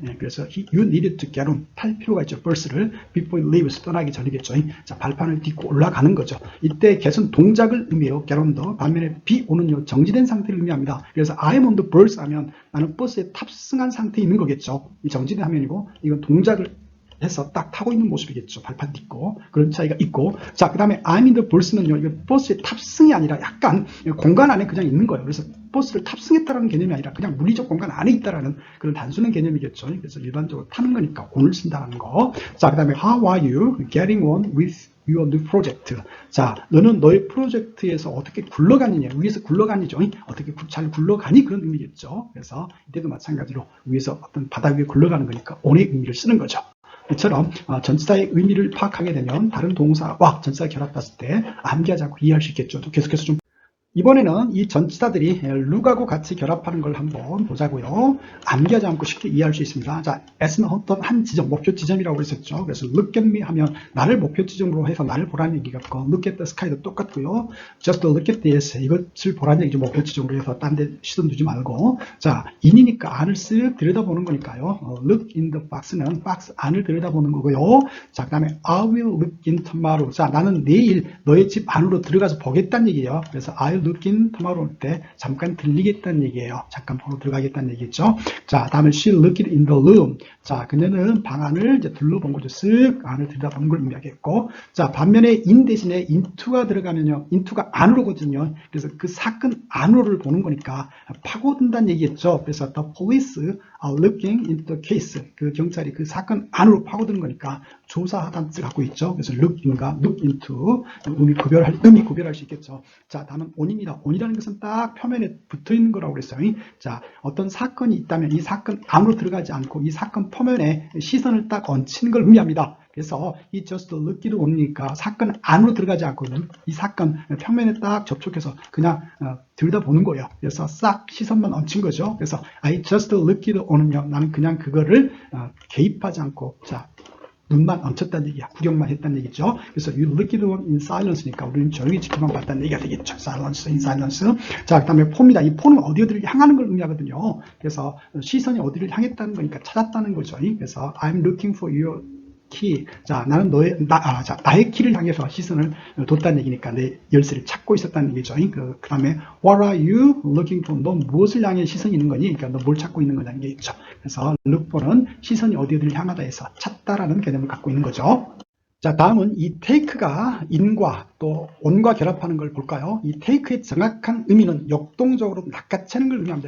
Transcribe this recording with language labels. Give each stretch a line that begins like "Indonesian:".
English: 그래서 you needed to get on.
Korean: 탈 필요가 있죠.
English: 버스를 before you leave.
Korean: 떠나기 전이겠죠. 자, 발판을 딛고 올라가는 거죠. 이때 get은 동작을 의미해요.
English: get on the.
Korean: 반면에 be on은요, 정지된 상태를 의미합니다. 그래서
English: I'm on the bus
Korean: 하면 나는 버스에 탑승한 상태에 있는 거겠죠. 이 정지된 화면이고, 이건 동작을 해서 딱 타고 있는 모습이겠죠. 발판 딛고. 그런 차이가 있고. 자, 그 다음에
English: I'm in the bus
Korean: 는요, 이거 버스에 탑승이 아니라 약간 공간 안에 그냥 있는 거예요. 그래서 버스를 탑승했다라는 개념이 아니라 그냥 물리적 공간 안에 있다라는 그런 단순한 개념이겠죠. 그래서 일반적으로 타는 거니까 on을 쓴다는 거. 자, 그 다음에
English: how are you getting on with your new project?
Korean: 자, 너는 너의 프로젝트에서 어떻게 굴러가느냐, 위에서 굴러가니죠. 어떻게 잘 굴러가니? 그런 의미겠죠. 그래서 이때도 마찬가지로 위에서 어떤 바다 위에 굴러가는 거니까 on의 의미를 쓰는 거죠. 이처럼 전치사의 의미를 파악하게 되면 다른 동사와 전치사가 결합했을 때 암기하지 않고 이해할 수 있겠죠. 또 계속해서 좀 이번에는 이 전치사들이 룩하고 같이 결합하는 걸 한번 보자고요. 암기하지 않고 쉽게 이해할 수 있습니다. 자, S는 어떤 한 지점, 목표 지점이라고 했었죠. 그래서
English: look at me
Korean: 하면 나를 목표 지점으로 해서 나를 보라는 얘기 같고,
English: look at the sky
Korean: 도 똑같고요.
English: just look at this,
Korean: 이것을 보라는 얘기죠. 목표 지점으로 해서 딴 데 시선 두지 말고. 자, in이니까 안을 쓱 들여다보는 거니까요.
English: look in the box
Korean: 는 박스 안을 들여다보는 거고요.
English: 자, 그 다음에 I will look in tomorrow.
Korean: 자, 나는 내일 너의 집 안으로 들어가서 보겠다는 얘기예요. 그래서
English: I'll look in tomorrow
Korean: 올 때 잠깐 들리겠다는 얘기예요. 잠깐 보러 들어가겠다는 얘기죠.
English: 자, 다음에 she looked in the room.
Korean: 자, 그녀는 방 안을 이제 둘러본 거죠. 쓱 안을 들여다본 걸 의미하겠고. 자, 반면에 in 대신에 into가 들어가면요. into가 안으로거든요. 그래서 그 사건 안으로를 보는 거니까 파고든다는 얘기겠죠.
English: 그래서 the police are looking into the case.
Korean: 그 경찰이 그 사건 안으로 파고드는 거니까 조사하다는 뜻을 갖고 있죠. 그래서 look in과 look into 의미 구별할 수 있겠죠. 자, 다음은 on입니다. on이라는 것은 딱 표면에 붙어 있는 거라고 그랬어요. 자, 어떤 사건이 있다면 이 사건 안으로 들어가지 않고 이 사건 표면에 시선을 딱 얹히는 걸 의미합니다. 그래서 이 just look이도 on이니까 사건 안으로 들어가지 않고 이 사건 표면에 딱 접촉해서 그냥 들여다보는 거예요. 그래서 싹 시선만 얹힌 거죠. 그래서 I just looked on은요, 나는 그냥 그거를 개입하지 않고, 자, 눈만 얹혔다는 얘기야. 구경만 했다는 얘기죠. 그래서
English: you looked on in silence
Korean: 니까 우리는 조용히 지켜만 봤다는 얘기가 되겠죠.
English: silence, in silence.
Korean: 자, 그 다음에 포입니다. 이 포는 어디를 향하는 걸 의미하거든요. 그래서 시선이 어디를 향했다는 거니까 찾았다는 거죠.
English: 그래서 I'm looking for your 키.
Korean: 자, 나는 나의 키를 향해서 시선을 뒀다는 얘기니까 내 열쇠를 찾고 있었다는 얘기죠. 그 다음에
English: what are you looking for?
Korean: 너 무엇을 향해 시선이 있는 거니? 그러니까 너 뭘 찾고 있는 거냐는 게 있죠. 그래서 look for는 시선이 어디를 향하다 해서 찾다라는 개념을 갖고 있는 거죠. 자, 다음은 이 take가 in과 또 on과 결합하는 걸 볼까요? 이 take의 정확한 의미는 역동적으로 낚아채는 걸 의미합니다.